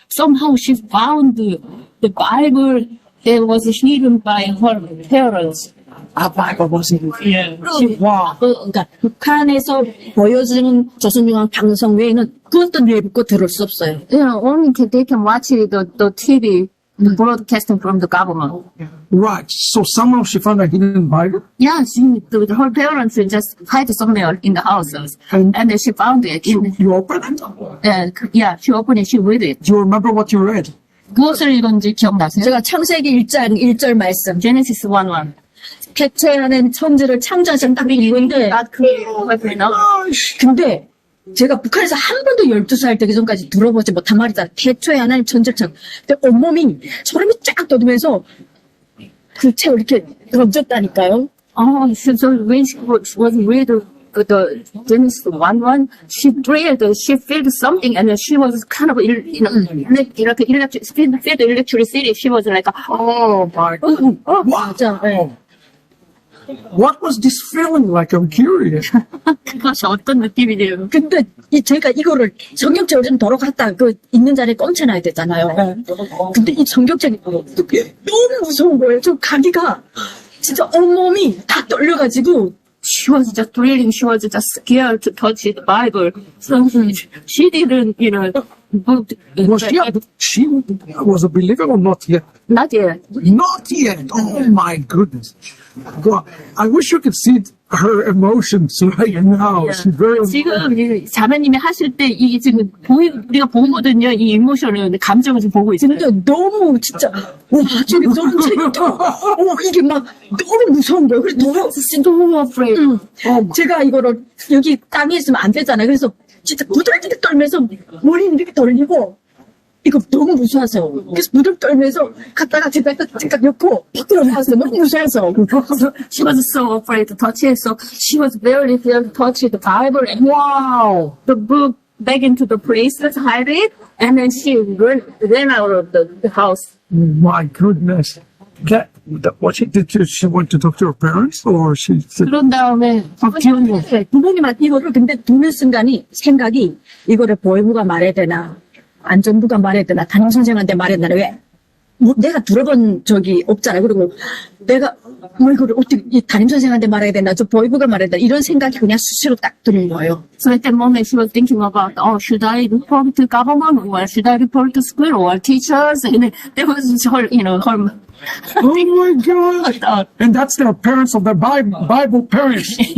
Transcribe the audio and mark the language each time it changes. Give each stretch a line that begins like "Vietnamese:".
English: Somehow she found the Bible that was hidden by her parents. A Bible wasn't. Yeah. Wow.
Korean: 그러니까 북한에서 보여주는 조선중앙 방송 외에는 그것도 내고 들을 수 없어요.
English: Only they can watch the TV, the broadcasting from the government. Right. So somehow she found a hidden Bible. Yeah, her parents just hide somewhere in the houses, and then she found it. You open it. Yeah, she opened it, she read it. Do you remember what you read?
Korean: 무엇을 읽었는지 기억나세요? 제가 창세기 1장 1절 말씀.
English: Genesis 1:1.
Korean: 태초에는 천지를 창조하신 딱 이건데,
English: God created heaven and earth.
Korean: 근데 제가 북한에서 한 번도 12살 되기 전까지 들어보지 못한 말이다. 태초에 하나님 천지를 창. 근데 온몸이 소름이 쫙 돋으면서 그 책을 이렇게 던졌다니까요.
English: Oh, so when she was read the Genesis 1:1, she thrilled, she felt something, and she was kind of, felt electricity. She was like, Oh my.
Korean: 맞아. 네.
English: What was this feeling like? I'm curious.
Korean: 그것이 어떤 느낌이래요? 근데 제가 이거를 성경책을 좀 도로 갖다 있는 자리에 꽂혀놔야 되잖아요. 근데 이 성경책이 너무 무서운 거예요. 좀 가기가 진짜 온몸이 다 떨려가지고
English: She was just thrilling. She was just scared to touch the Bible. So she didn't, She was a believer or not yet? not yet. Not yet. Oh my goodness. God, I wish you could see her emotions right now. She's very.
Korean: 지금 이 자매님이 하실 때 이게 지금 우리가 보거든요. 이 이모션을 감정을 지금 보고 있어요. 근데 너무 진짜 와 저기 너무 재밌다. 이게 막 너무 무서운 거예요. 그래서 너무
English: So afraid.
Korean: 제가 이거를 여기 땅에 있으면 안 되잖아요. 그래서 진짜 부들부들 떨면서 머리는 이렇게 돌리고 이거 너무 무서워서 그래서 부들 떨면서 갔다가 집에 잠깐 엮고 밖으로 나왔어요. 너무 무서워서.
English: She was so afraid to touch it. So she was very afraid to touch the Bible and wow, the book back into the place, let's hide it. And then she ran out of the house. My goodness. What she did, she went to talk to her parents, or she said,
Korean: 그런 다음에 부모님한테 이거를 근데 듣는 순간이 생각이 이거를 보육부가 말해야 되나 안전부가 말해야 되나 담임선생한테 말해야 되나 왜 내가 들어본 적이 없잖아요. 그리고 내가 이거를 어떻게 이 담임선생한테 말해야 되나 저 보육부가 말해야 되나 이런 생각이 그냥 수시로 딱 드는 거예요.
English: So at that moment she was thinking about, should I report to government or should I report to school or teachers? And there was her, her oh my God. And that's the parents of the Bible parents.